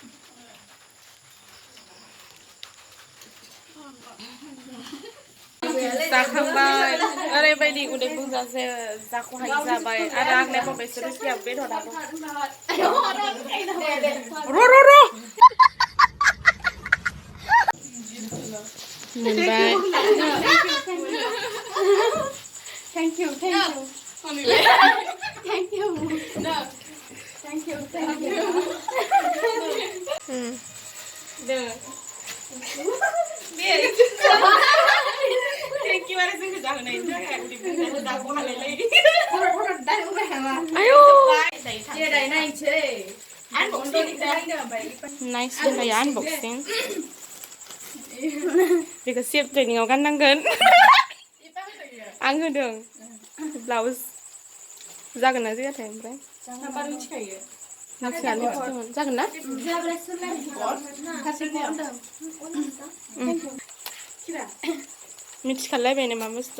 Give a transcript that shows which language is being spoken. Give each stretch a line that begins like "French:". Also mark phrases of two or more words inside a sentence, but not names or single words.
Bodo: Zaखांबाय ओरैबायदि उदै बुंजासे जाख'हायि जाबाय आरो आंलाय बबेसो रुसिया बे ददाबो र' मोनबाय
English: Thank you. No. Thank you. Thank you
Bodo: आरो जोंखौ जाहोनायनि थाखाय उदै बुंजासे जाख'हालाय लायदि Ayo. Nice होनबाय unboxing बेखौ सेफ ट्रेनिंआव गाननांगोन आं होदों ब्लाउज जागोन ना जायाथाय ओमफ्राय जागोन ना मिथिखालायबाय मा बुस्थु